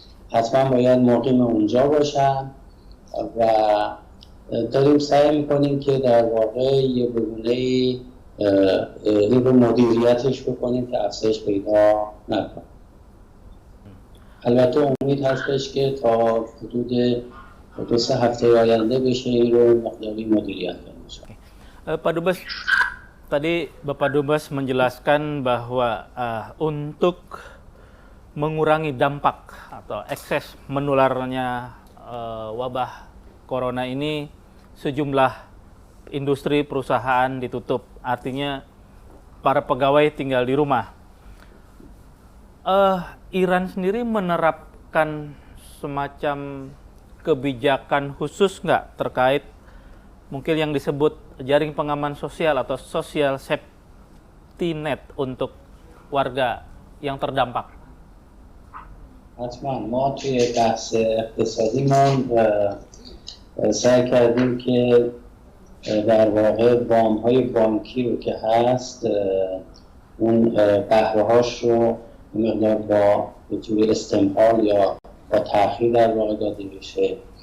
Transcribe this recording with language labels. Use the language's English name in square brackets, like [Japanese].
[Persian] حتما باید مقیم اونجا باشن و داریم سعی میکنیم که در واقع یه بگونه‌ای این رو مدیریتش بکنیم که افزایش پیدا نکنه. البته امید هستش که تا حدود 2-3 هفته آینده بشه این رو مقداری مدیریت کنیم. [Indonesian] Pak Dubes, tadi Bapak Dubes menjelaskan bahwa untuk mengurangi dampak atau ekses menularnya wabah corona ini sejumlah industri perusahaan ditutup, artinya para pegawai tinggal di rumah. Iran sendiri menerapkan semacam kebijakan khusus nggak terkait mungkin yang disebut jaring pengaman sosial atau [English] social safety net [Indonesian] untuk warga yang terdampak? [Persian] حتما ما توی بحث اقتصادیمون سعی کردیم که در واقع وام‌های بانکی رو که هست اون بهره‌هاش رو مقدار با به طور استمهال یا با تأخیر در واقع داده بشه.